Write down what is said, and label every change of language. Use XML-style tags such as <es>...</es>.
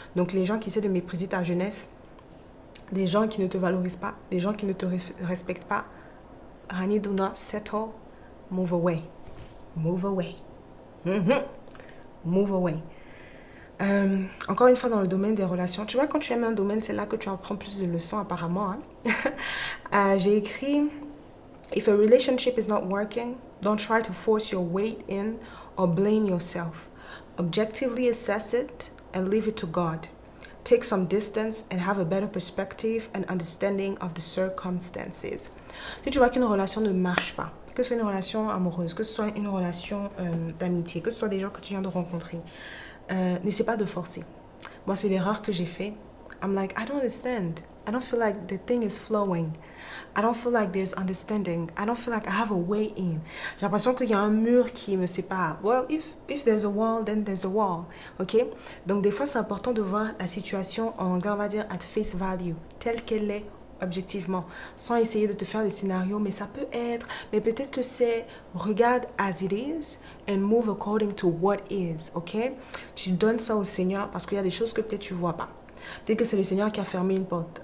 <fr>Donc les gens qui essaient de mépriser ta jeunesse, des gens qui ne te valorisent pas, des gens qui ne te respectent pas,</fr> <en>honey, do not settle, move away. Move away.</en> <fr>Move away. Encore une fois, dans le domaine des relations, tu vois, quand tu aimes un domaine, c'est là que tu apprends plus de leçons, apparemment. Hein? J'ai écrit,</fr> <en>if a relationship is not working, don't try to force your weight in or blame yourself. Objectively assess it and leave it to God. Take some distance and have a better perspective and understanding of the circumstances.</en> <fr>Si tu vois qu'une relation ne marche pas, que ce soit une relation amoureuse, que ce soit une relation d'amitié, que ce soit des gens que tu viens de rencontrer, n'essaie pas de forcer. Moi, c'est l'erreur que j'ai fait.</fr> <en>I'm like, I don't understand. I don't feel like the thing is flowing. I don't feel like there's understanding. I don't feel like I have a way in.</en> <fr>J'ai l'impression qu'il y a un mur qui me sépare.</fr> <en>Well, if there's a wall, then there's a wall. Ok?</en> <fr>Donc, des fois, c'est important de voir la situation, en anglais, on va dire,</fr> <en>at face value,</en> <fr>telle qu'elle est objectivement, sans essayer de te faire des scénarios, mais ça peut être, mais peut-être que c'est, regarde</fr> <en>as it is and move according to what is,</en> <fr>ok? Tu donnes ça au Seigneur parce qu'il y a des choses que peut-être tu vois pas. Peut-être que c'est le Seigneur qui a fermé une porte.</fr>